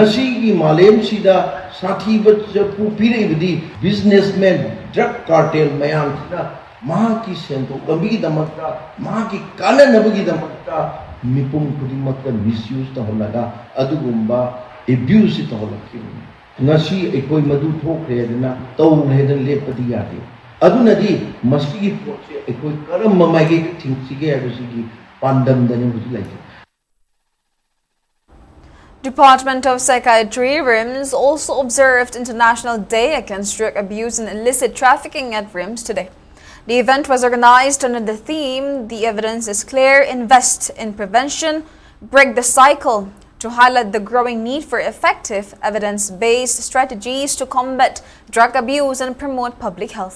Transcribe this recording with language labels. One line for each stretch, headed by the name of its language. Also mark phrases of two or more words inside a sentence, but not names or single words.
Manipuri: gi malem sida sathi bachu piribdi
English: businessman drug cartel
Manipuri: mayam sida mahaki sento gambi damakta mahaki kananabagi damakta mipum kudimakta misuse ta holaga adugumba abuse ta holaki ngasi ekoi madu thokre dana taw hedan lepadi yade adunadi masigi potse ekoi karam mamage thingsige abusigi pandam dani huji like
English: Department of Psychiatry, RIMS, also observed International Day Against Drug Abuse and Illicit Trafficking at RIMS today. The event was organized under the theme, "The Evidence is Clear, Invest in Prevention, Break the Cycle," to highlight the growing need for effective, evidence-based strategies to combat drug abuse and promote public health.